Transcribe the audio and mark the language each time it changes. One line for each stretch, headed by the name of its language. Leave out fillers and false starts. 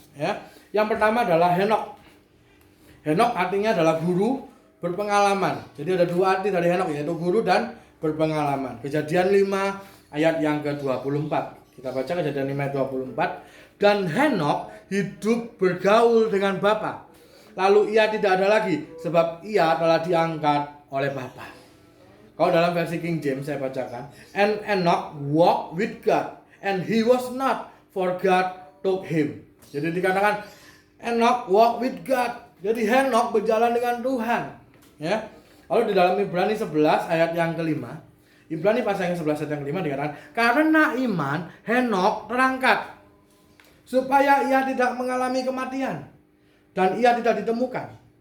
Indonesian: Ya, yang pertama adalah Henok. Henok artinya adalah guru berpengalaman. Jadi ada 2 arti dari Henok, yaitu guru dan berpengalaman. Kejadian 5 ayat yang ke-24. Kita baca Kejadian 5 ayat 24. Dan Henok hidup bergaul dengan Bapa. Lalu ia tidak ada lagi sebab ia telah diangkat oleh Bapa. Kalau dalam versi King James saya bacakan,
English: and Enoch walked with God and he was not, for God took him.
Indonesian: Jadi dikatakan Enoch
English: walked with God.
Indonesian: Jadi Henok berjalan dengan Tuhan, ya. Lalu di dalam Ibrani 11 ayat yang ke-5, Ibrani pasal yang 11 ayat yang ke-5 dikatakan, karena iman Henok terangkat supaya ia tidak mengalami kematian dan ia tidak ditemukan.